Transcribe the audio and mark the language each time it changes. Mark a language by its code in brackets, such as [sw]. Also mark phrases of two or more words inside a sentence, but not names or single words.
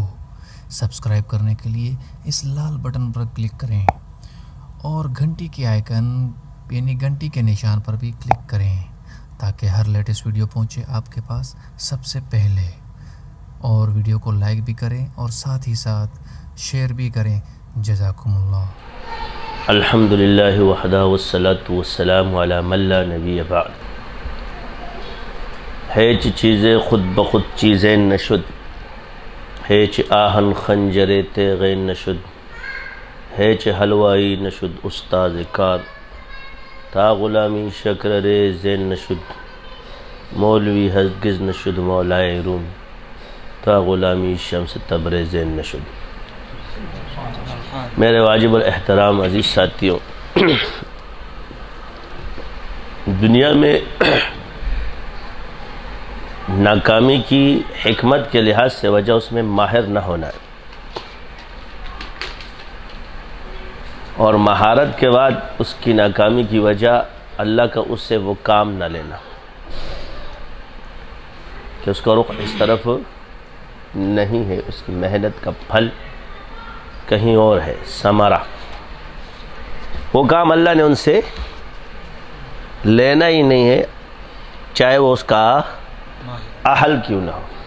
[ur] سبسکرائب کرنے کے لیے اس لال بٹن پر کلک کریں اور گھنٹی کے آئیکن یعنی گھنٹی کے نشان پر بھی کلک کریں تاکہ ہر لیٹسٹ ویڈیو پہنچے آپ کے پاس سب سے پہلے، اور ویڈیو کو لائک بھی کریں اور ساتھ ہی ساتھ شیئر بھی کریں۔ [ar] جزاکم اللہ۔ الحمدللہ وحدہ والصلاة والسلام علی من لا نبی بعد۔ [fa] ہیچ چیزیں خود بخود چیزیں نشد، ہیچ آہن خنجر تیغیں نشد، ہیچ حلوائی نشد استاذ کار، تا غلامی شکر ریزیں نشد، مولوی ہرگز نشد مولائے روم، تا غلامی شمس تبریزیں نشد۔ [ur] میرے واجب الاحترام عزیز ساتھیوں، دنیا میں ناکامی کی حکمت کے لحاظ سے وجہ اس میں ماہر نہ ہونا ہے، اور مہارت کے بعد اس کی ناکامی کی وجہ اللہ کا اس سے وہ کام نہ لینا کہ اس کا رخ اس طرف نہیں ہے، اس کی محنت کا پھل کہیں اور ہے، ثمرہ وہ کام اللہ نے ان سے لینا ہی نہیں ہے، چاہے وہ اس کا اہل کیوں نہ ہو۔